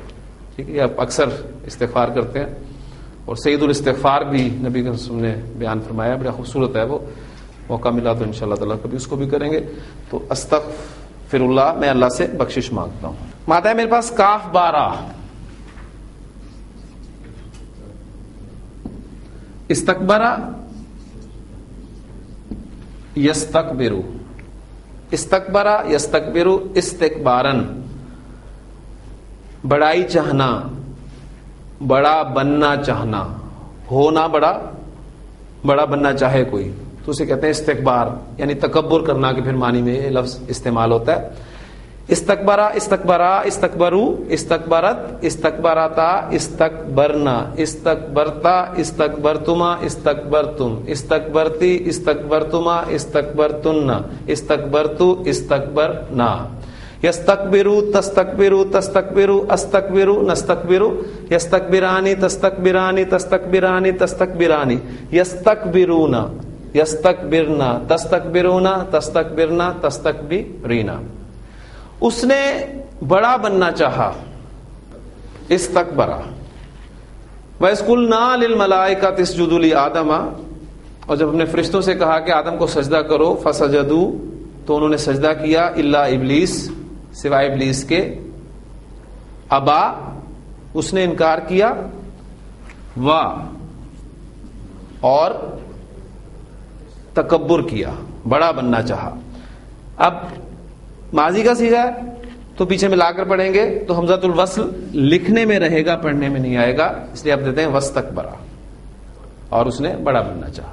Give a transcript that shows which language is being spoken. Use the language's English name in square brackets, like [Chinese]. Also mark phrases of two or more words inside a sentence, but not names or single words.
[Urdu] ٹھیک ہے، یہ آپ اکثر استغفار کرتے ہیں، اور [Arabic] سید الاستغفار [Urdu] بھی نبی کے رسول نے بیان فرمایا، بڑا خوبصورت ہے وہ. موقع ملا تو [Arabic] انشاءاللہ تعالیٰ [Urdu] کبھی اس کو بھی کریں گے. تو [Arabic] استغفر اللہ، [Urdu] میں اللہ سے بخشش مانگتا ہوں. ماتا ہے میرے پاس کاف بارہ. [Arabic] استکبرا یستکبرو، استکبرا یستکبرو استکبارن، [Urdu] بڑائی چاہنا، بڑا بننا چاہنا، ہونا بڑا بننا چاہے کوئی تو اسے کہتے ہیں استکبار، یعنی تکبر کرنا کے پھر معنی میں یہ لفظ استعمال ہوتا ہے. [Arabic] استکبرا استکبرا استکبرو استکبرت استکبرتا استکبرنا استکبرتا استکبرتما استکبرتم استکبرتی استکبرتما استکبرتن استکبرتو استکبرنا. یستکبرو تستکبرو تستکبرو استکبرو نستکبرو. یستکبرانی تستکبرانی تستکبرانی تستکبرانی. یستکبرونا یستکبرنا تستکبرونا تستکبرنا تستکبرینا. [Urdu] اس نے بڑا بننا چاہا، [Arabic] استکبرا. وَإِذْ قُلْنَا لِلْمَلَائِكَةِ اسْجُدُوا لِآدَمَ، [Urdu] اور جب ہم نے فرشتوں سے کہا کہ آدم کو سجدہ کرو، فَسَجَدُوا، تو انہوں نے سجدہ کیا، [Arabic] إِلَّا إِبْلِيسَ، [Urdu] سوائے ابلیس کے. ابا، اس نے انکار کیا، اور تکبر کیا، بڑا بننا چاہا. اب ماضی کا صیغہ ہے تو پیچھے ملا کر پڑھیں گے تو [Arabic] حمزۃ الوصل [Urdu] لکھنے میں رہے گا، پڑھنے میں نہیں آئے گا، اس لیے آپ دیتے ہیں وستکبرا، اور اس نے بڑا بننا چاہا.